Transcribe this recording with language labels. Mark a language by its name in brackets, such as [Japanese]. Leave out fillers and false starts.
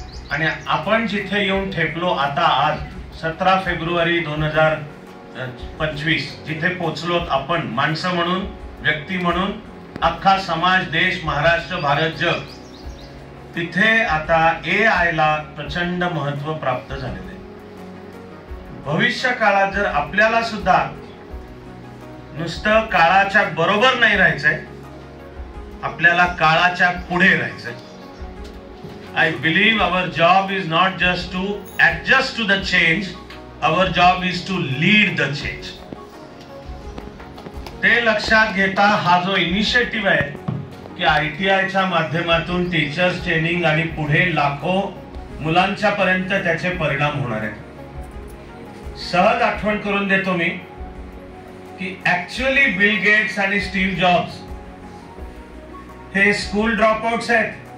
[Marathi] आणि आपण जिथे येऊन ठेपलो आता आज 17 फेब्रुवारी 2025 जिथे पोचलोत आपण माणसं म्हणून, व्यक्ती म्हणून, अख्खा समाज, देश, महाराष्ट्र, भारत, जग, तिथे आता AI ला प्रचंड महत्व प्राप्त झालेलं आहे. भविष्य काळात जर आपल्याला सुद्धा नुसतं काळाच्या बरोबर नाही राहायचंय, आपल्याला काळाच्या पुढे राहायचंय. [English] I believe our job is not just to adjust to the change, our job is to lead the change. [Marathi] ते लक्षात घेता हा जो इनिशिएटिव्ह आहे की ITI च्या माध्यमातून टीचर्स ट्रेनिंग आणि पुढे लाखो मुलांच्या पर्यंत त्याचे परिणाम होणार आहेत. सहज आठवण करून देतो मी की ऍक्च्युअली बिल गेट्स आणि स्टीव्ह जॉब्स हे स्कूल ड्रॉपआउट्स आहेत.